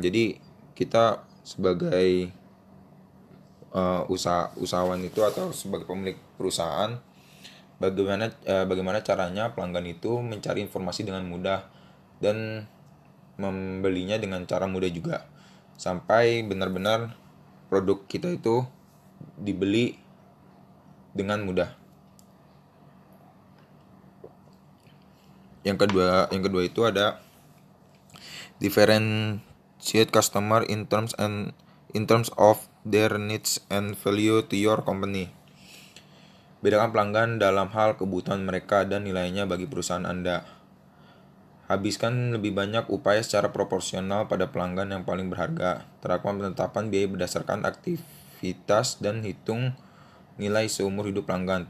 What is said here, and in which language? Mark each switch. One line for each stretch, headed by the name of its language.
Indonesian: Jadi kita sebagai usahawan itu atau sebagai pemilik perusahaan, bagaimana caranya pelanggan itu mencari informasi dengan mudah dan membelinya dengan cara mudah juga, sampai benar-benar produk kita itu dibeli dengan mudah. Yang kedua itu ada
English: differentiate customer in terms of their needs and value to your company.
Indonesian: Bedakan pelanggan dalam hal kebutuhan mereka dan nilainya bagi perusahaan Anda. Habiskan lebih banyak upaya secara proporsional pada pelanggan yang paling berharga. Terapkan penetapan biaya berdasarkan aktivitas dan hitung nilai seumur hidup pelanggan.